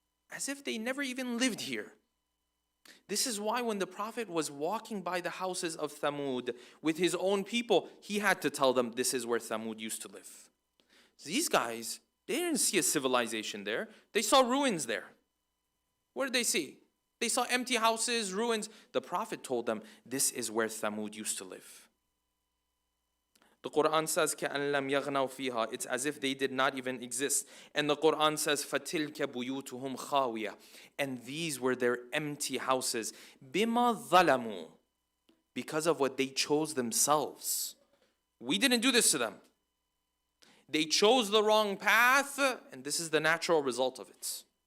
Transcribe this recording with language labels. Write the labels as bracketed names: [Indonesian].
[English] As if they never even lived here. This is why when the Prophet was walking by the houses of Thamud with his own people, he had to tell them this is where Thamud used to live. These guys, they didn't see a civilization there. They saw ruins there. What did they see? They saw empty houses, ruins. The Prophet told them this is where Thamud used to live. The Quran says, [Arabic] كَأَن لَمْ يَغْنَوْا فِيهَا. [English] It's as if they did not even exist. And the Quran says, [Arabic] فَتِلْكَ بُيُوتُهُمْ خَاوِيَةً. [English] And these were their empty houses. [Arabic] بِمَا ظَلَمُوا. [English] Because of what they chose themselves. We didn't do this to them. They chose the wrong path, and this is the natural result of it.